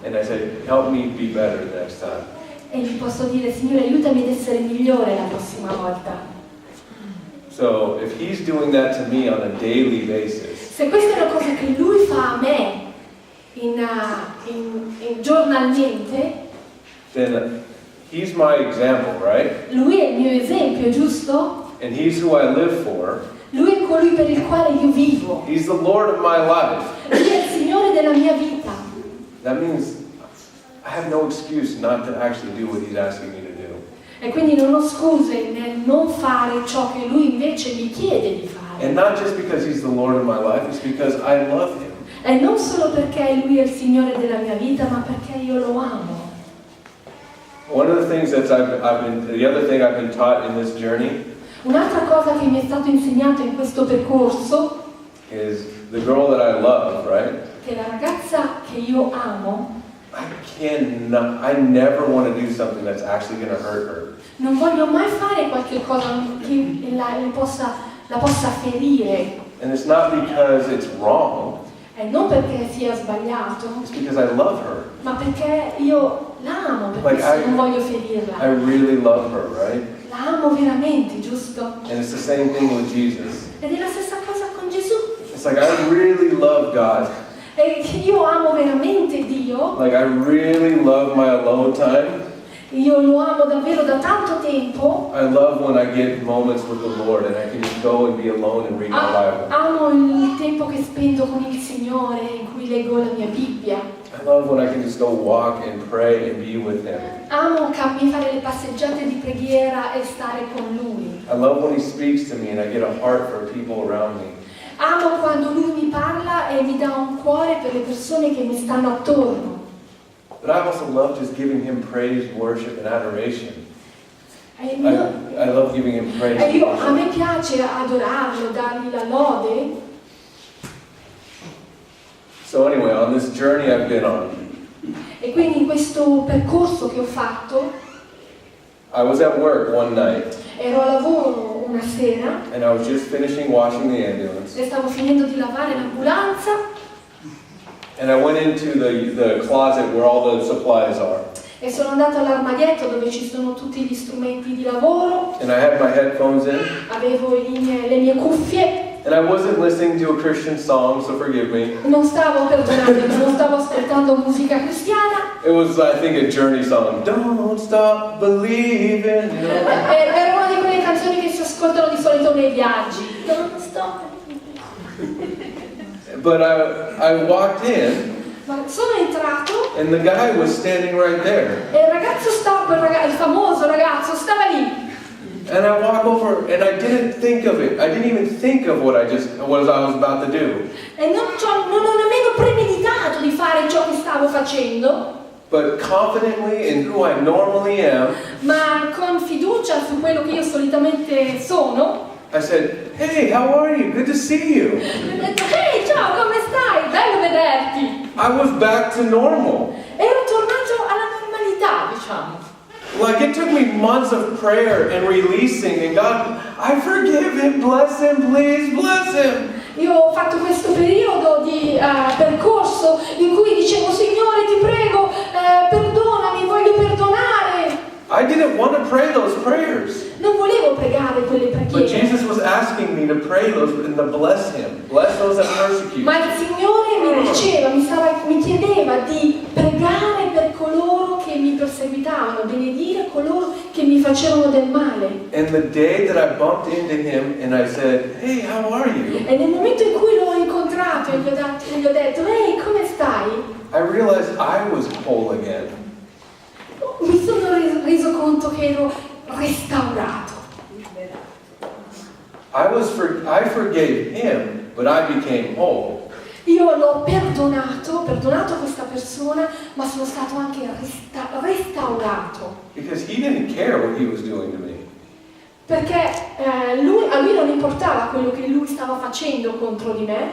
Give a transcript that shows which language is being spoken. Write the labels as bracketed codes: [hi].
[en] And I say, help me be better next time. [it] E gli posso dire: Signore, aiutami ad essere migliore la prossima volta. [en] So if He's doing that to me on a daily basis, [it] Se questa è una cosa che lui fa a me giornalmente, [en] then He's my example, right? [it] lui è il mio esempio, giusto? [en] And He's who I live for. [it] Lui è colui per il quale io vivo. [en] He's the Lord of my life. [it] Lui è il Signore della mia vita. [en] That means I have no excuse not to actually do what He's asking me to do. [it] E quindi non ho scuse nel non fare ciò che lui invece mi chiede di fare. [en] And not just because He's the Lord of my life, it's because I love Him. [it] E non solo perché lui è il Signore della mia vita, ma perché io lo amo. [en] One of the things that the other thing I've been taught in this journey [it] Un'altra cosa che mi è stato insegnato in questo percorso, [en] is the girl that I love, right? [it] che la ragazza che io amo, [en] I never want to do something that's actually going to hurt her. [it] non voglio mai fare qualche cosa che la possa ferire. [en] And it's not because it's wrong, [it] E non perché sia sbagliato, [en] it's because I love her. [it] ma perché io l'amo, per [en] Like [it] questo non voglio [en] I [it] ferirla. [en] really love her, right? [it] La amo veramente, giusto? [en] And it's the same thing with Jesus. [it] Ed è la stessa cosa con Gesù. [en] It's like I really love God. [it] E io amo veramente Dio, [en] Like I really love my alone time. [it] io lo amo davvero da tanto tempo. [en] I love when I get moments with the Lord and I can just go and be alone and read my Bible. [it] Amo il tempo che spendo con il Signore, in cui leggo la mia Bibbia. [en] I love when I can just go walk and pray and be with Him. [it] Amo fare le passeggiate di preghiera e stare con Lui. [en] I love when He speaks to me and I get a heart for people around me. [it] Amo quando Lui mi parla e mi dà un cuore per le persone che mi stanno attorno. [en] But I also love just giving Him praise, worship, and adoration. I love giving Him praise. [it] E a me piace adorarlo, dargli la lode. [en] So anyway, on this journey I've been on, [it] E quindi in questo percorso che ho fatto, [en] I was at work one night [it] ero a lavoro una sera [en] and I was just finishing washing the ambulance. [it] e stavo finendo di lavare l'ambulanza [en] And I went into the closet where all the supplies are. [it] e sono andato all'armadietto dove ci sono tutti gli strumenti di lavoro, [en] And I had my headphones in [it] avevo le mie cuffie [en] And I wasn't listening to a Christian song, so forgive me. [it] Non stavo, perdonatemi, non stavo ascoltando musica cristiana. [en] It was, I think, a Journey song. Don't stop believing. You know? [it] Era una di quelle canzoni che si ascoltano di solito nei viaggi. [en] Don't stop. But I walked in. [it] Ma sono entrato [en] And the guy was standing right there. [it] e il ragazzo stava, il famoso ragazzo stava lì. [en] And I walk over and I didn't think of it. I didn't even think of what I was about to do. [it] E non ho nemmeno premeditato di fare ciò che stavo facendo, [en] But confidently in who I normally am, [it] ma con fiducia su quello che io solitamente sono, [en] I said, "Hey, how are you? Good to see you." [it] mi ho detto, ehi ciao, come stai? Bello vederti. [en] I was back to normal. [it] Ero tornato alla normalità, diciamo. [en] Like it took me months of prayer and releasing, and God, I forgive him, bless him, please bless him. [it] Io ho fatto questo periodo di percorso in cui dicevo, Signore ti prego, perdonami, voglio perdonare. [en] I didn't want to pray those prayers. [it] Non volevo pregare quelle [en] But [it] preghiere. [en] Jesus was asking me to pray those and to bless him. Bless those that persecute. [it] Ma il Signore mi chiedeva di pregare per coloro che mi perseguitavano, benedire coloro che mi facevano del male. [en] And the day that I bumped into him and I said, "Hey, how are you?" [it] E nel momento in cui l'ho incontrato e gli ho detto, ehi, come stai? [en] I realized I was whole again. [it] Mi sono reso conto che ero restaurato. [en] I forgave him, but I became whole. [it] Io l'ho perdonato questa persona, ma sono stato anche restaurato. [en] Because he didn't care what he was doing to me. [it] Perché a lui non importava quello che lui stava facendo contro di me,